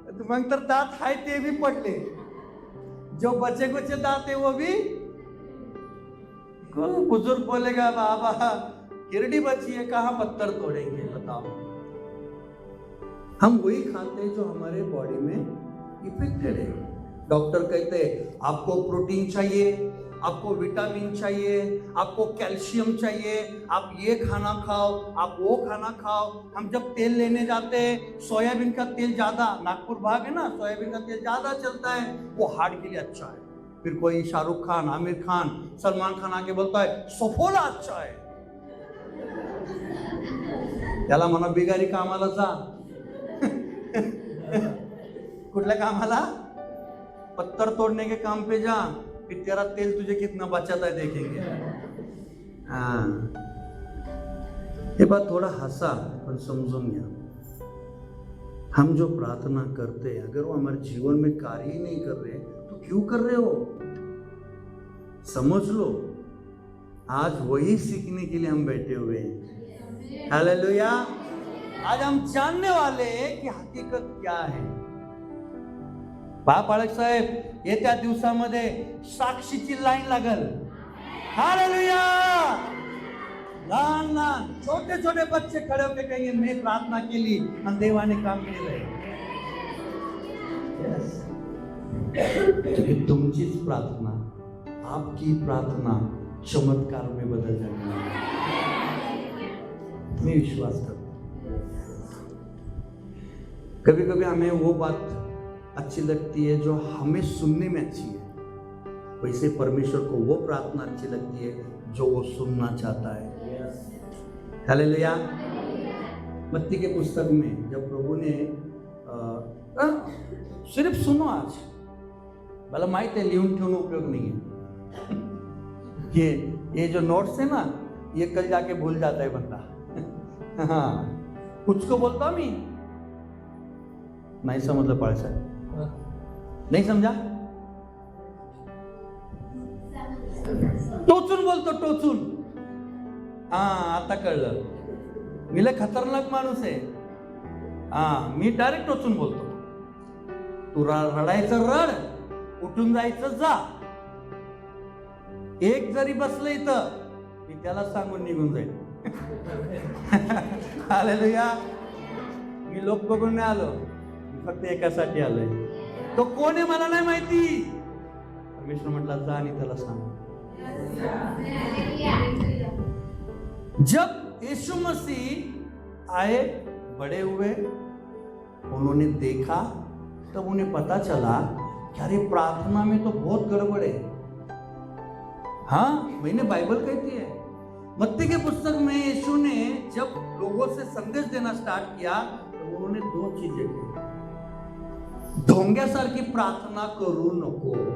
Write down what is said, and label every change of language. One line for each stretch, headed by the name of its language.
Marathi: मग तर दांत हाय ते भी पडले,
Hindi: जो बचे कुचे दांत है वो भी। बुजुर्ग बोलेगा बाबा किरडी बची है, कहाँ पत्थर तोड़ेंगे बताओ। हम वही खाते हैं जो हमारे बॉडी में इफेक्टेड है। डॉक्टर कहते हैं आपको प्रोटीन चाहिए, आपको विटामिन चाहिए, आपको कैल्शियम चाहिए, आप ये खाना खाओ, आप वो खाना खाओ। हम जब तेल लेने जाते हैं, सोयाबीन का तेल ज्यादा, नागपुर भाग है ना, सोयाबीन का तेल ज्यादा चलता है, वो हार्ट के लिए अच्छा है। फिर कोई शाहरुख खान, आमिर खान, सलमान खान आके बोलता है सफोला अच्छा है।
Marathi: त्याला म्हणा बिगारी कामाला जा। कुठल्या कामाला?
Hindi: पत्थर तोड़ने के काम पे जा, फिर तेरा तेल तुझे कितना बचाता है देखेंगे। हाँ, ये बात थोड़ा हंसा पर
Marathi: समझून गया।
Hindi: हम जो प्रार्थना करते हैं अगर वो हमारे जीवन में कार्य ही नहीं कर रहे तो क्यों कर रहे हो? समझ लो, आज वही सीखने के लिए हम बैठे हुए हैं। हालेलुया। आज हम जानने वाले हैं कि हकीकत क्या है।
Marathi: पाळक साहेब, येत्या दिवसामध्ये साक्षीची लाईन लागल। हालेलुया।
Hindi: लहान लहान छोटे छोटे बच्चे खड़े होकर कहेंगे मैं
Marathi: प्रार्थना केली आणि देवाने काम केलंय.
Hindi: क्योंकि
Marathi: तुमचीच प्रार्थना,
Hindi: आपकी प्रार्थना चमत्कार में बदल जाने वाली है. मैं विश्वास करता हूं. कभी कभी हमें वो बात अच्छी लगती है जो हमें सुनने में अच्छी है, वैसे परमेश्वर को वो प्रार्थना अच्छी लगती है जो वो सुनना चाहता है. हालेलुया. मत्ती के पुस्तक में जब प्रभु ने सिर्फ सुनो,
Marathi: आज मला माहित
Hindi: है
Marathi: लिहून ठेवून
Hindi: उपयोग नहीं है. ये जो नोट्स है ना, ये कल जाके भूल जाता है बंदा.
Marathi: हाँ,
Hindi: कुछ को बोलता
Marathi: मी नहीं समजलं पाळ साहेब, नाही समजा, टोचून बोलतो टोचून. हा, आता कळलं. मी लय खतरनाक माणूस आहे. हा, मी डायरेक्ट टोचून बोलतो. तू रडायचं रड, उठून जायचं जा. एक जरी बसलं इथं मी त्याला सांगून निघून जाईल. हालेलुया. मी लोक बघून नाही आलो, मी फक्त एकासाठी आलोय. तो कोण आहे मला नाही माहिती. परमेश्वर म्हटला जा आणि त्याला सांग.
Hindi: जब यीशु मसीह आए, बड़े हुए, उन्होंने देखा, तब उन्हें पता चला कि अरे प्रार्थना में तो बहुत गड़बड़ है. हाँ, मैंने बाइबल कहती है. मत्ती के पुस्तक में यीशु ने जब लोगों से संदेश देना स्टार्ट किया तो उन्होंने दो चीजें की.
Marathi: ढोंग्यासारखी प्रार्थना करू नको.